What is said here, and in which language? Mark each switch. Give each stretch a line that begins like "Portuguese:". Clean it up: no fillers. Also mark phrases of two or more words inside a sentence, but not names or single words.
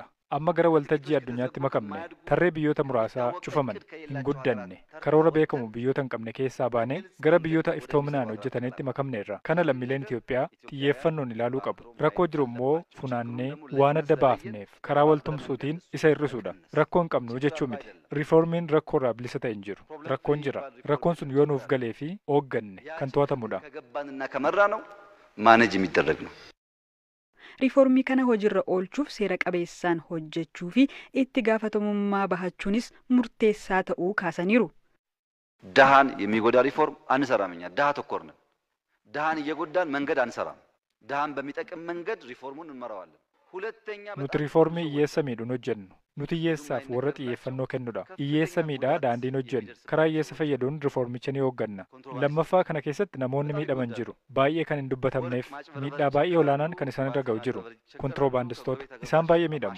Oromo: Amma gara waltajjii addunyaatti makamne tarree biyyoota muraasaa cufaman hin guddanne karoora beekamu biyyoota hin qabne keessaa baane gara biyyoota iftoominaan hojjetanitti makamneerra. Kana lammiileen Itoophiyaa xiyyeeffannoon ilaaluu qabu. Rakkoo jiru immoo funaannee waan adda baafneef karaa waltumsuutiin isa hir'isuudha. Rakkoo hin qabnu jechuu miti. Riifoormiin rakkoorraa bilisa ta'e hin jiru. Rakkoon jira. Rakkoon sun yoo nuuf galee fi hoogganne kan to'atamudha.
Amharic: ማኔጅ የሚደረግ ነው።
Oromo: Riifoormii kana hojiirra oolchuuf seera qabeessaan hojjechuu fi itti gaafatamummaa bahachuunis murteessaa ta'uu kaasaniiru.
Amharic: ድሃን የሚጎዳ ሪፎርም አንሰራም። እኛ ድሃ ተኮር ነን። ድሃን እየጎዳን መንገድ አንሰራም። ድሃን በሚጠቅም መንገድ ሪፎርሙን እንመራዋለን። ሁለተኛ
Oromo: nuti riifoormii hiyyeessa miidhuun hojjennu. Nuti hiyyeessaaf warra xiyyeeffannoo kennudha. Hiyyeessa miidhaa daandiin hojjennu. Karaa hiyyeessa fayyadamuun riifoormicha ni hoogganna. Lammaffaa kana keessatti namoonni miidhaman jiru. Baay'ee kan hin dubbatamneef miidhaa baay'ee olaanaan kan isaan irra ga'u jiru. Kontiroobaandistoota. Isaan baay'ee miidhamu.